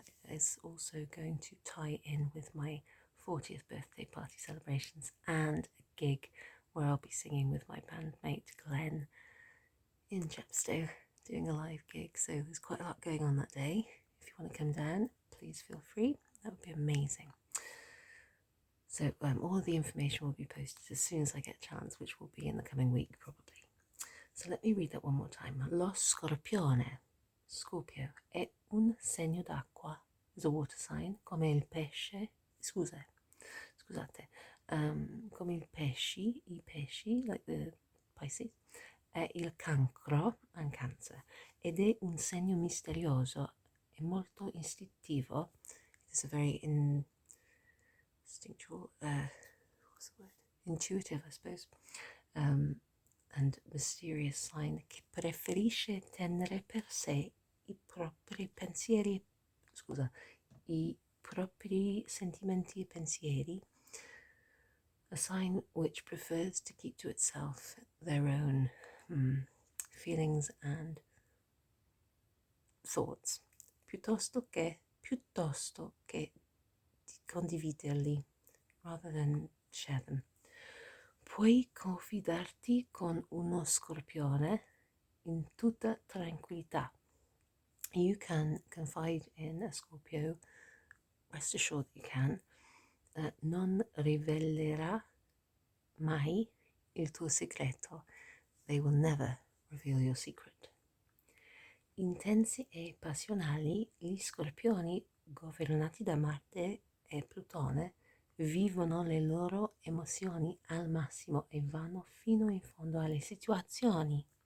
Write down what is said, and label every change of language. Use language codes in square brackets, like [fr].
[en] is also going to tie in with my 40th birthday party celebrations and a gig where I'll be singing with my bandmate Glenn in Chepstow, doing a live gig. So there's quite a lot going on that day. If you want to come down, please feel free. That would be amazing. So all of the information will be posted as soon as I get a chance, which will be in the coming week probably. So let me read that one more time. [it] Lo Scorpione, Scorpio, è un segno d'acqua. [en] It's a water sign, [it] come il pesce. Scusate. Come i pesci, [en] like the Pisces, [it] è il cancro, [en] and cancer, [it] ed è un segno misterioso, è molto istintivo. [en] It's a very instinctual, what's the word? Intuitive, I suppose, and mysterious sign [it] che preferisce tenere per sé i propri pensieri, i propri sentimenti e pensieri. [en] A sign which prefers to keep to itself their own feelings and thoughts, [it] piuttosto che di condividerli, [en] rather than share them. [it] Puoi confidarti con uno scorpione in tutta tranquillità. [en] You can confide in a Scorpio, rest assured that you can. [it] Non rivelerà mai il tuo segreto. [en] They will never reveal your secret. [it] Intensi e passionali, gli scorpioni governati da Marte e Plutone vivono le loro emozioni al massimo e vanno fino in fondo alle situazioni.